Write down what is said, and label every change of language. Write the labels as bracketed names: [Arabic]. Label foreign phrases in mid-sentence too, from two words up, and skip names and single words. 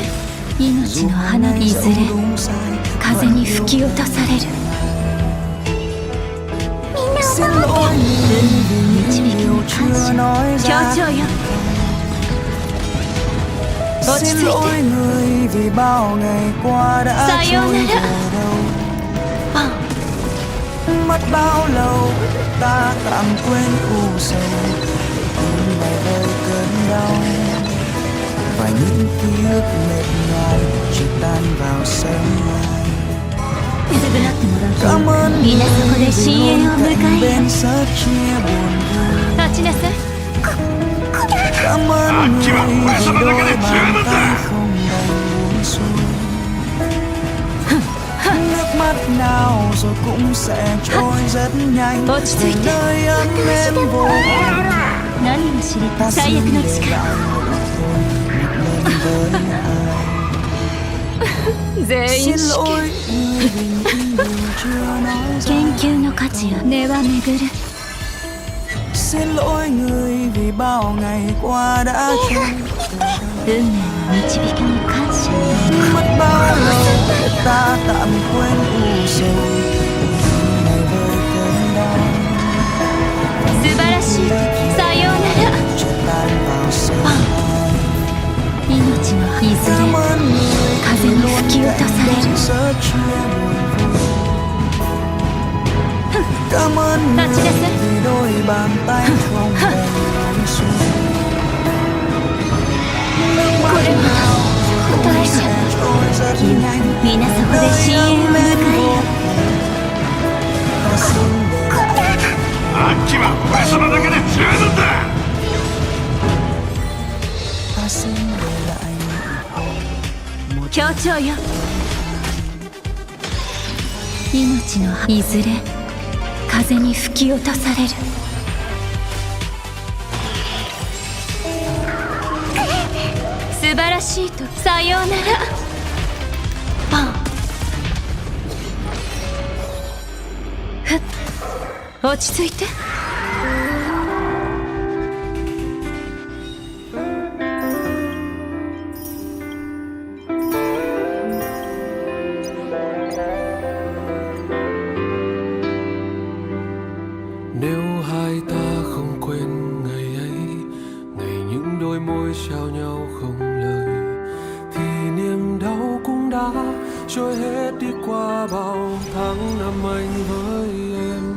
[Japanese] 命の花いずれ風に吹き落とされる。みんなを守って。導きに感謝。協調よ。落ち着いて。さようなら。 [Vietnamese] mất bao lâu ta tạm quên u sầu tim này vơi cơn đau và những ký ức mệt nhoài chỉ tan vào sớm mai. Cảm ơn người vì luôn cạnh bên sớt chia buồn vui. [Japanese] 立ちなさい。 [Vietnamese] Cảm ơn người vì đôi bàn tay không đành buông xuôi. Nước mắt nào rồi cũng sẽ trôi rất nhanh về nơi ấm êm vô vàn. [Japanese] 何が知りた [Vietnamese] Ta [Japanese] い？最 [Vietnamese] xin [Japanese] 悪の [Vietnamese] để [Japanese] 力。 [Vietnamese] lại một lần với ai. [Japanese] 全員 [Vietnamese] Xin [Japanese] 死刑。 [Vietnamese] lỗi người vì những điều chưa nói ra. [Japanese] 研究の価値よ。根は巡る。 [Vietnamese] Xin lỗi người vì bao ngày qua đã trôi. [Japanese] 運命の導きに感謝。 [Vietnamese] Mất bao lâu ta tạm quên u sầu ngày vơi cơn đau [Japanese] 素晴らしい。さようなら。 [Vietnamese] chợt tan vào sớm mai. [Japanese] 命のいずれ [Vietnamese] Cảm ơn người [Japanese] 風に吹き落とされる。 [Vietnamese] sớt chia buồn vui. Cảm ơn người Ta chỉ là vì đôi bàn tay không đành buông xuôi. Nước mắt nào [Japanese] みんなそこで親友を迎えよう。アッキは俺様だけで十分だ。協調よ。命のいずれ風に吹き落とされる。素晴らしいとさようなら。ふっ、落ち着いて。 [Vietnamese] Nếu hai ta không quên ngày ấy, ngày những đôi môi trao nhau không lời, thì niềm đau cũng đã trôi hết đi qua bao tháng năm anh với em.